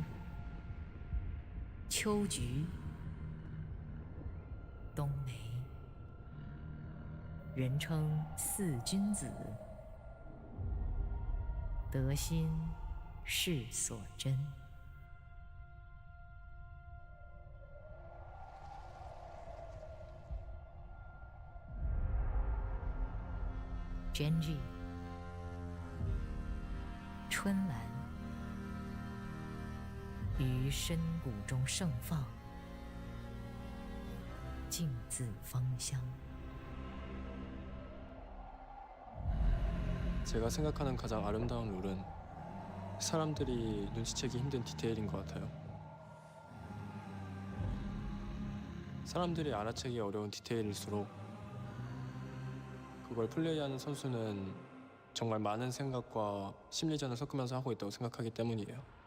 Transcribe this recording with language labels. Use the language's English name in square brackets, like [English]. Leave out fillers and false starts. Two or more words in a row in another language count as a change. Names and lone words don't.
[Chinese] 秋菊、冬梅，人称四君子，德心是所真。GenG。春兰于深谷中盛放，静自芳香。 [Korean] 제가 생각하는 가장 아름다운 룰은 사람들이 눈치채기 힘든 디테일인 것 같아요. 사람들이 알아채기 어려운 디테일일수록 그걸 플레이하는 선수는 정말 많은 생각과 심리전을 섞으면서 하고 있다고 생각하기 때문이에요.